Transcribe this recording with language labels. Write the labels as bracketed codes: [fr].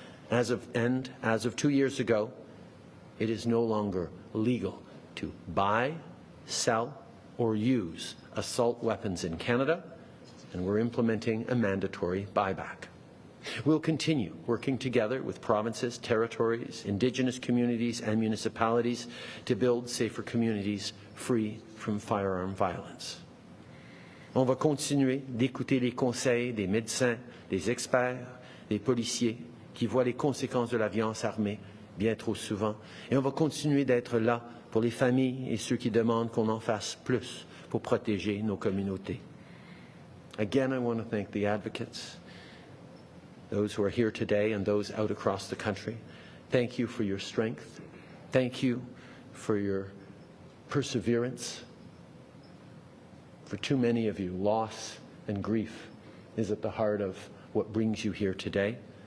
[en] As of 2 years ago, it is no longer legal to buy, sell, or use assault weapons in Canada, and we're implementing a mandatory buyback. We'll continue working together with provinces, territories, Indigenous communities, and municipalities to build safer communities free from firearm violence. [fr] On va continuer d'écouter les conseils des médecins, des experts, des policiers qui voient les conséquences de la violence armée bien trop souvent, et on va continuer d'être là pour les familles et ceux qui demandent qu'on en fasse plus pour protéger nos communautés. [en] Again, I want to thank the advocates, those who are here today and those out across the country. Thank you for your strength. Thank you for your perseverance. For too many of you, loss and grief is at the heart of what brings you here today.